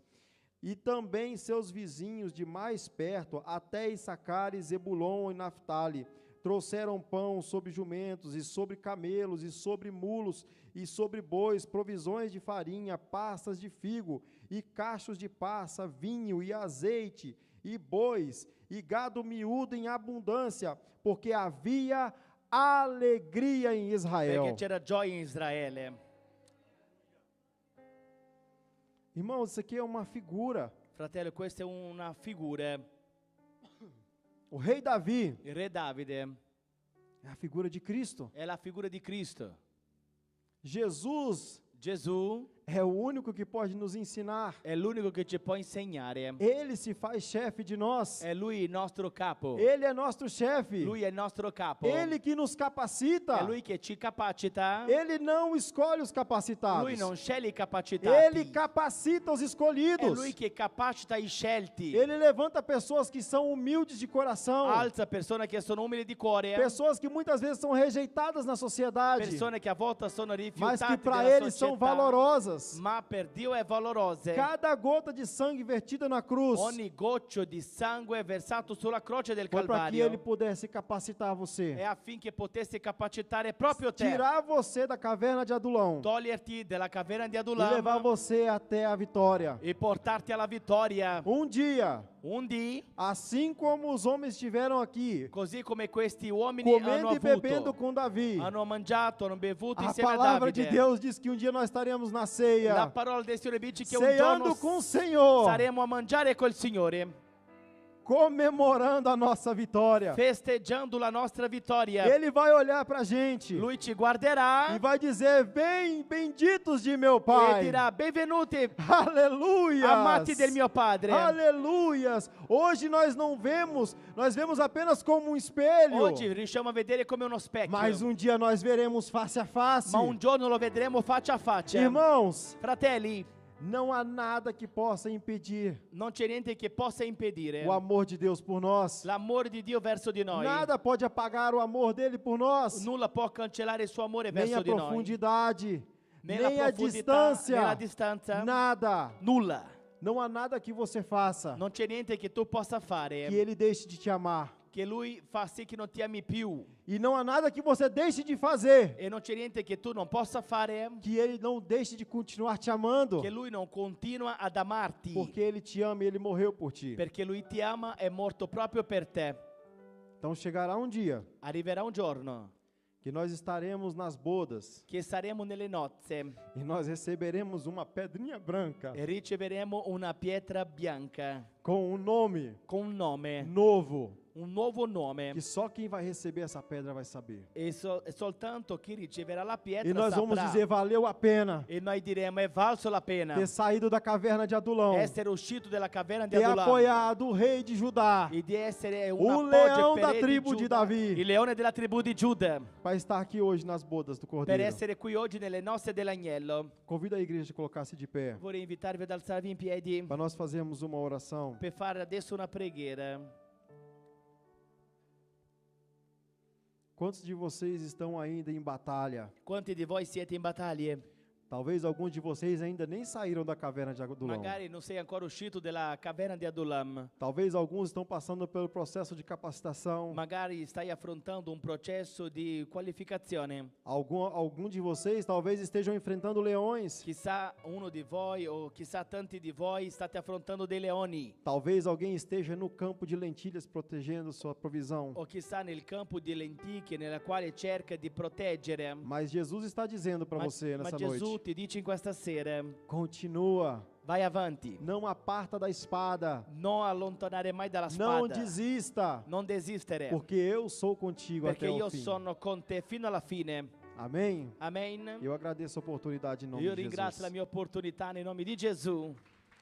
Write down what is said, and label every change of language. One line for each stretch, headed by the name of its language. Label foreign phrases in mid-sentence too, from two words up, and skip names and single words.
Portuguese: E também seus vizinhos de mais perto, até Issacar e Zebulon e Naftali, trouxeram pão sobre jumentos, e sobre camelos, e sobre mulos, e sobre bois, provisões de farinha, passas de figo, e cachos de passa, vinho e azeite, e bois, e gado miúdo em abundância, porque havia alegria em Israel.
Italian: Perché c'era gioia in Israele.
Portuguese: Irmãos, isso aqui é uma figura.
Italian: Fratello, questa è una figura.
Portuguese: O rei Davi
Italian: Il re Davide
Portuguese: é a figura de Cristo.
Italian: è la figura di Cristo.
Portuguese: Jesus
Italian: Gesù
Portuguese: é o único que pode nos ensinar.
Italian: è l'unico che ci può insegnare.
Portuguese: Ele se faz chefe de nós.
Italian: È lui il nostro capo.
Portuguese: Ele é nosso chefe.
Italian: Lui è il nostro capo.
Portuguese: Ele que nos capacita.
Italian: È lui che ci capacita.
Portuguese: Ele não escolhe os capacitados.
Italian: Lui non sceglie i capacitati.
Portuguese: Ele capacita os
Italian: È
Portuguese: escolhidos.
Italian: lui che capacita i scelti.
Portuguese: Ele levanta pessoas que são humildes de coração.
Italian: Alza persone che sono umili di cuore.
Portuguese: Pessoas que muitas vezes são rejeitadas na sociedade,
Italian: Persone che a volte sono
Portuguese: mas
Italian: rifiutate
Portuguese: que para
Italian: dalla
Portuguese: eles são
Italian: società,
Portuguese: valorosas.
Italian: ma per Dio è valorose.
Portuguese: Cada gota de sangue vertida na cruz
Italian: Ogni goccio di sangue versato sulla croce del
Portuguese: foi para que
Italian: Calvario
Portuguese: ele pudesse capacitar
Italian: è
Portuguese: você,
Italian: affinché potesse capacitare proprio te,
Portuguese: tirar você da caverna de Adulão
Italian: toglierti dalla caverna di
Portuguese: e levar
Italian: Adulam
Portuguese: você até a vitória.
Italian: e portarti alla vittoria.
Portuguese: Dia,
Italian: Un dì,
Portuguese: assim como os homens estiveram aqui,
Italian: così come questi uomini hanno
Portuguese: comendo e bebendo
Italian: avuto,
Portuguese: com Davi,
Italian: hanno mangiato, hanno bevuto
Portuguese: a
Italian: insieme a
Portuguese: palavra de
Italian: Davide.
Portuguese: Deus diz que um dia nós estaremos na
Italian: La
Portuguese: ceia,
Italian: parola del Signore dice che un
Portuguese: ceando
Italian: giorno
Portuguese: com o Senhor,
Italian: saremo a mangiare col Signore,
Portuguese: comemorando a nossa vitória.
Italian: festeggiando la nostra vittoria.
Portuguese: Ele vai olhar para a gente
Italian: Lui ci guarderà
Portuguese: e vai dizer: vem, benditos de meu
Italian: e
Portuguese: Pai.
Italian: dirà: benvenuti,
Portuguese: Aleluia!
Italian: amati del mio Padre.
Portuguese: Aleluias! Hoje nós não vemos, nós vemos apenas como um espelho.
Italian: Oggi riusciamo a vedere come uno specchio,
Portuguese: Mas um dia nós veremos face a face.
Italian: ma un giorno lo vedremo faccia a faccia.
Portuguese: Irmãos,
Italian: Fratelli,
Portuguese: não há nada que possa impedir
Italian: non c'è niente che possa impedire
Portuguese: o amor de Deus por nós.
Italian: l'amore di Dio verso di noi.
Portuguese: Nada pode apagar o amor dele por nós.
Italian: Nulla può cancellare il suo amore
Portuguese: Nem
Italian: verso
Portuguese: a
Italian: di noi.
Portuguese: profundidade,
Italian: Né la
Portuguese: nem a
Italian: profondità, né la
Portuguese: distância.
Italian: distanza.
Portuguese: Nada.
Italian: Nulla.
Portuguese: Não há nada que você faça
Italian: Non c'è niente che tu possa fare
Portuguese: que ele deixe de te amar.
Italian: che lui fa sì che non ti ami più
Portuguese: E não há nada que você deixe de fazer
Italian: e non c'è niente che tu non possa fare,
Portuguese: que Ele não deixe de continuar te amando,
Italian: che lui non continua ad amarti,
Portuguese: porque Ele te ama e Ele morreu por ti.
Italian: perché lui ti ama, è morto proprio per te.
Portuguese: Então chegará um dia
Italian: Arriverà un giorno
Portuguese: que nós estaremos nas bodas
Italian: che saremo nelle nozze
Portuguese: e nós receberemos uma pedrinha branca
Italian: e riceveremo una pietra bianca
Portuguese: com um nome
Italian: con un nome,
Portuguese: novo,
Italian: un nuovo nome.
Portuguese: que só quem vai receber essa pedra vai saber.
Italian: E soltanto chi riceverà la
Portuguese: E
Italian: pietra
Portuguese: nós vamos
Italian: saprà.
Portuguese: dizer, valeu a pena
Italian: E noi diremo, è valso la pena
Portuguese: ter saído da caverna de Adulão,
Italian: essere uscito dalla caverna di
Portuguese: ter
Italian: Adulam
Portuguese: apoiado o rei de Judá,
Italian: e di essere un
Portuguese: o
Italian: appoggio
Portuguese: leão
Italian: per
Portuguese: da
Italian: re
Portuguese: tribo
Italian: di
Portuguese: de
Italian: Giuda,
Portuguese: Davi,
Italian: il leone della tribù di Giuda,
Portuguese: para estar aqui hoje nas bodas do
Italian: per
Portuguese: Cordeiro.
Italian: essere qui oggi nelle nozze dell'agnello.
Portuguese: Convida a igreja a colocar-se de pé,
Italian: Vorrei invitarvi ad alzarvi in piedi
Portuguese: para nós fazermos uma oração.
Italian: per fare adesso una preghiera.
Portuguese: Quantos de vocês estão ainda em batalha?
Italian: Quanti di voi siete in battaglie? Talvez alguns de vocês ainda nem saíram da caverna de Adulão. Magari non sei ancora uscito dalla caverna di Adulam. Talvez alguns estão passando pelo processo de capacitação. Magari stai affrontando un processo di qualificazione. Algum de vocês talvez estejam enfrentando leões. Chissà uno di voi o chissà tanti di voi state affrontando dei leoni. Talvez alguém esteja no campo de lentilhas protegendo sua provisão. O chissà nel campo di lenticchie nella quale cerca di proteggere.
Portuguese: Mas Jesus está dizendo para você
Italian: Ma
Portuguese: nessa
Italian: Gesù
Portuguese: noite:
Italian: ti dice in questa sera,
Portuguese: continua,
Italian: vai avanti,
Portuguese: não aparta da espada,
Italian: non allontanare mai dalla
Portuguese: não
Italian: spada,
Portuguese: desista,
Italian: non desistere,
Portuguese: porque eu sou contigo
Italian: perché
Portuguese: até o
Italian: io
Portuguese: fim.
Italian: sono con te fino alla fine.
Portuguese: Amém?
Italian: Amen.
Portuguese: Eu agradeço a oportunidade em nome
Italian: Io
Portuguese: de
Italian: ringrazio la
Portuguese: Jesus.
Italian: mia opportunità nel nome di Gesù.